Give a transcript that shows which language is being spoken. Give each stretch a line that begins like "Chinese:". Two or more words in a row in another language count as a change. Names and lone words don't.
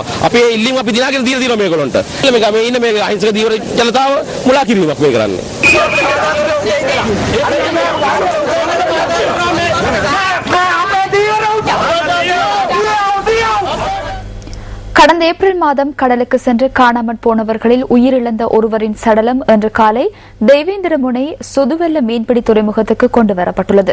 Sinhala: අපේ ඉල්ලීම් අපි දිනාගෙන දීලා තියෙනවා මේගොල්ලන්ට. මේ ඉන්න මේ අහිංසක දීවර ජනතාව මුලා කිරීමක් මේ කරන්නේ.
Tamil: கடந்த ஏப்ரல் மாதம் கடலுக்கு சென்று காணாமற் போனவர்களில் உயிரிழந்த ஒருவரின் சடலம் இன்று காலை தேவேந்திரமுனை சுதுவெல்ல மீன்பிடி துறைமுகத்துக்கு கொண்டுவரப்பட்டுள்ளது.